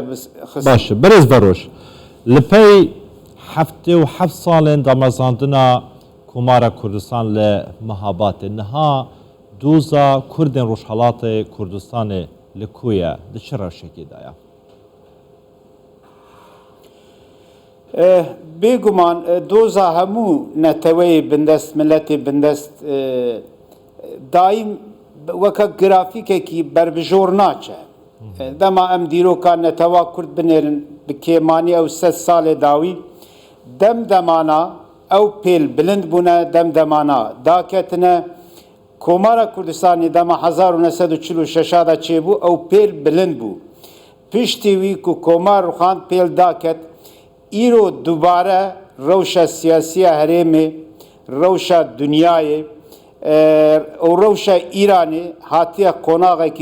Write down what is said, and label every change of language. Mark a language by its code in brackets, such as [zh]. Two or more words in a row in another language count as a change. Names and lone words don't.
[ku] باشە بەرز بەڕۆژ لە پێی هەفتێ و حەفت ساڵێن دامەزاندنا کۆمارە کوردستان لە مەهاباتێ نەها دۆزا کوردên ڕۆژهەڵاتê کوردستانê li ku ye di çi rewşekê de ye بێگومان دۆزا هەموو نەتەوەی بندەست ملەتی بندەست دایم وەکە گرافیکێکی بربژۆر ناچە دەما ئەم دیرۆکان نەتەوا کورد بنێرن bi kêmanî ew sed salê dawî demdemana ew pêl bilind bûne demdemana daketine Komara Kurdistanê dema 1946 da çêbû ew pêl bilind bû piştî wî ku komar xan pêl daket îro dubare rewşa siyasiya herêmê rewşa dunyayê û rewşa Îranê hatiye qonaxekî